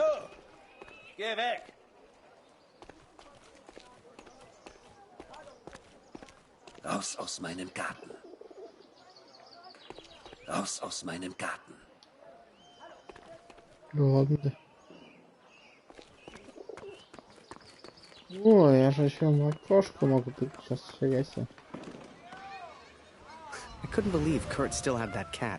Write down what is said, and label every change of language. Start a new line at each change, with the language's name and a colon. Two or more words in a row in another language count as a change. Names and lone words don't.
German: Geh weg! Raus aus meinem Garten. Raus aus meinem Garten.
Russian: Ладно. О, я же еще макошку могу тут сейчас фигать.
English: I couldn't believe Kurt still had that cat.